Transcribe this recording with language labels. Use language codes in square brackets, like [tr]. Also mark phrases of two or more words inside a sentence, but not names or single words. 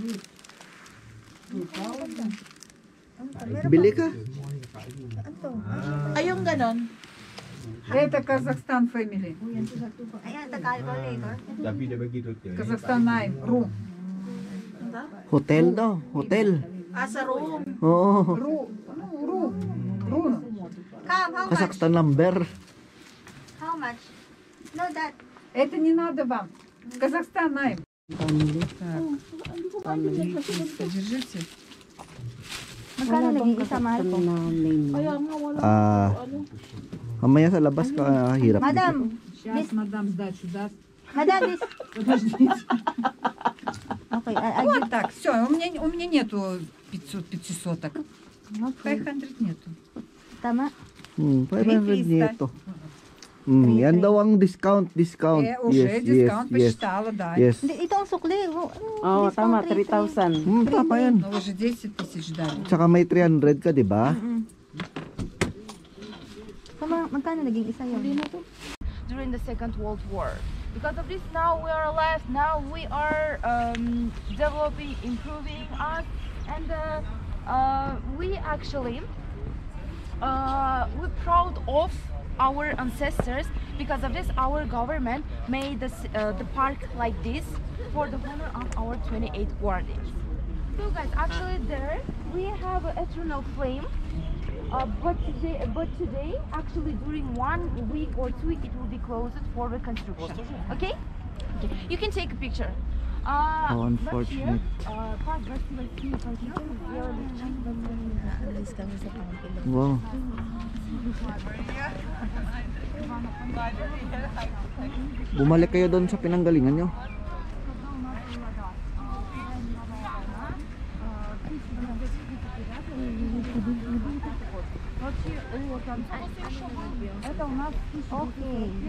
[tl] Bili ka. Ay, yung ganon. [ru] Это Казахстан family. [tl] Ayan, ito calculator. [en] Казахстан name. Room. [tl] Hotel daw. Hotel. Sa room. Oo. [en] Room. Kam, how much? Kazakhstan number. How much? No, that. [ru] Это не надо вам. Казахстан name. Держите. [tl] Magkano naging isa, mahal po? Kaya nga wala. Mamaya sa labas ka hirap. [ru] Сейчас мадам сдачу даст. [en] Madam, this. [ru] Подождите. [en] Okay. Okay, I [ru] Вот так, все, у меня нету 500-ок. 500 нету. [tl] Tama? 500 300. nito. Yan daw ang discount. [ru] Уже дискаунт посчитала, да. [en] Yes. [tl] Hindi, ito ang sukli. Oo, tama, 3,000. Tama yan. [ru] Но уже 10 тысяч дали. [tl] Tsaka may 300 ka, di ba? So, magkano naging isa yun? [en] During the Second World War. Because of this, now we are alive. Now we are developing, improving us, and we actually we're proud of our ancestors. Because of this, our government made the park like this for the honor of our 28 guardians. So guys, actually there we have an eternal flame. But today, actually during 1 week or 2 weeks, it will be closed for reconstruction. Okay? You can take a picture. How unfortunate. Wow. [tl] Bumalik kayo doon sa pinanggalingan nyo. [en] Okay.